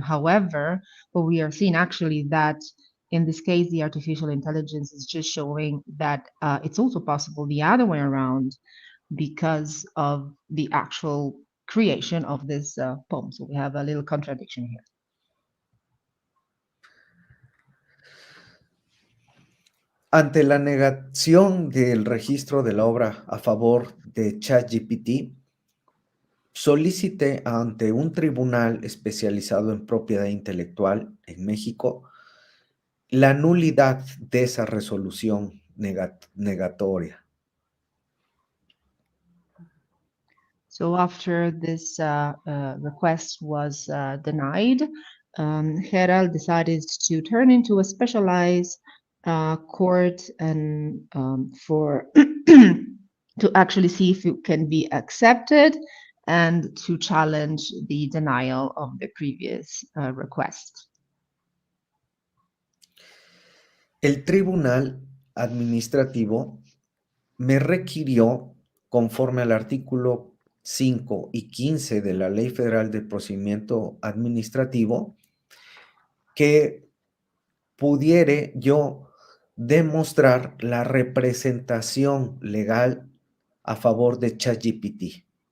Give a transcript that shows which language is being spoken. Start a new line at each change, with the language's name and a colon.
English: However, what we are seeing actually that in this case, the artificial intelligence is just showing that it's also possible the other way around because of the actual creation of this poem. So we have a little contradiction here.
Spanish: Ante la negación del registro de la obra a favor de ChatGPT, solicité ante un tribunal especializado en propiedad intelectual en México la nulidad de esa resolución negatoria.
English: So after this request was denied, Herald decided to turn into a specialized court and for to actually see if it can be accepted and to challenge the denial of the previous request.
Spanish: El tribunal administrativo me requirió, conforme al artículo 5 y 15 de la Ley Federal de Procedimiento Administrativo, que pudiere yo demostrar la representación legal a favor de ChatGPT.